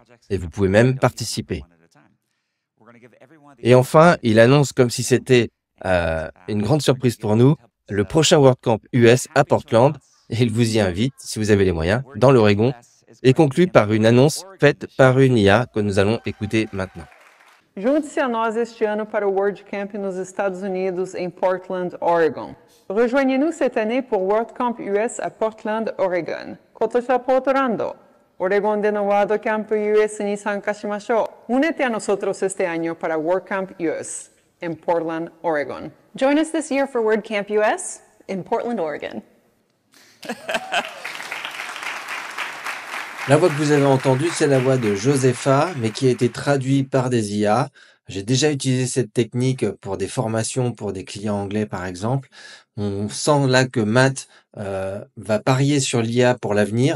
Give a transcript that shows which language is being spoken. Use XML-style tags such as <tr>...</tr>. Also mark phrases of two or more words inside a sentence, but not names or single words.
<fr>Et vous pouvez même participer. Et enfin, il annonce, comme si c'était une grande surprise pour nous, le prochain WordCamp US à Portland. Et il vous y invite, si vous avez les moyens, dans l'Oregon, et conclut par une annonce faite par une IA que nous allons écouter maintenant.</fr> <pt>Junte-se a nós este ano para o WordCamp nos Estados Unidos, em Portland, Oregon.</pt> <fr>Rejoignez-nous cette année pour WordCamp US à Portland, Oregon.</fr> <ja>Kotoshi Portland, Oregon de Noado Camp US ni参加しましょう.</ja> <es>Únete a nosotros este año para WordCamp US en Portland, Oregon.</es> <en>Join us this year for WordCamp US in Portland, Oregon.</en> <fr>La voix que vous avez entendue, c'est la voix de Josepha, mais qui a été traduite par des IA. J'ai déjà utilisé cette technique pour des formations, pour des clients anglais par exemple. On sent là que Matt va parier sur l'IA pour l'avenir.</fr>